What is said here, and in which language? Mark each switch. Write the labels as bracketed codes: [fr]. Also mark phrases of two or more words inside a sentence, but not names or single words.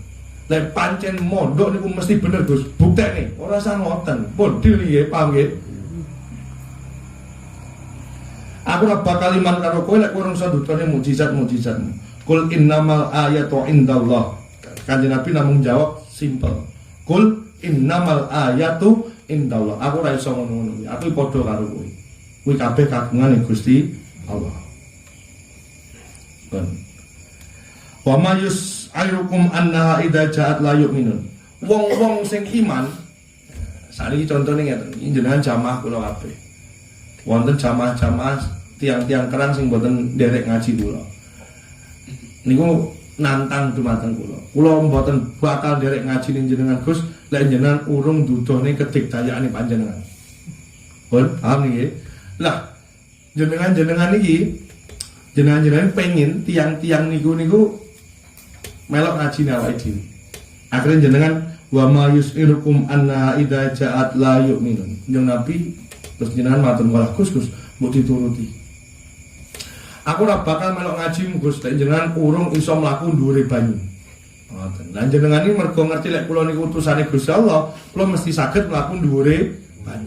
[jv] Lek pancen mondok niku mesti bener Gus, buktene, ora usah ngoten. Pun deal nggih, paham nggih? Aku ora bakal iman karo kowe lek kowe ora iso ndutone mukjizat-mukjizatmu. [ar] قل إنما الآيات عند الله. [jv] Kanjeng Nabi namung jawab simple. [ar] قل إنما الآيات عند الله. [jv] Aku ora iso ngono-ngono. Aku padha karo kowe. Kuwi kabeh kagungane Gusti Allah. Ben. [ar] وما يشعركم أنها إذا جاءت لا يؤمنون. [jv] Wong-wong sing iman, sakniki contone ngeten, jenengan jamaah kula kabeh. Wonten jamaah-jamaah tiang-tiang kerang sing mboten nderek ngaji kula. Niku nantang dumateng kula. Kula mboten bakal nderek ngaji ning jenengan Gus, lek jenengan urung dudohne kedigdayane panjenengan. Pun paham nggih? Lah jenengan iki jenengan pengen tiang-tiang niku melok ngaji awake dhewe. Akhirnya jenengan [ar] وما يشعركم أن إذا جاءت لا يؤمنون. [jv] Jeneng Nabi terus jenengan matur malah Gus mbok dituruti. Aku ora bakal melok ngaji Gus, lek jenengan urung iso mlaku dhuwure banyu. Ngoten. Lah jenengan iki mergo ngerti lek kula niku utusane Gusti Allah, kula mesti saged mlaku dhuwure banyu.